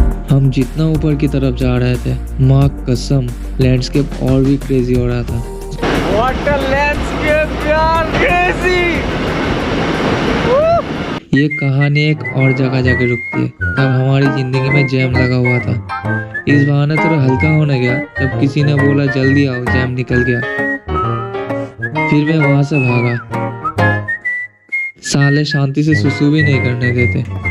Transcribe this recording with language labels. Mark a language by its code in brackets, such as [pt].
[hi] हम जितना ऊपर की तरफ जा रहे थे, माँ कसम लैंडस्केप और भी क्रेजी हो रहा था। [en] What a landscape यार, crazy! [hi] ये कहानी एक और जगह जाके रुकती है। तब हमारी जिंदगी में जैम लगा हुआ था। इस बहाने थोड़ा हल्का होने गया तब किसी ने बोला जल्दी आओ, जैम निकल गया। फिर मैं वहां से भागा। साले शांति से सुसु भी नहीं करने देते।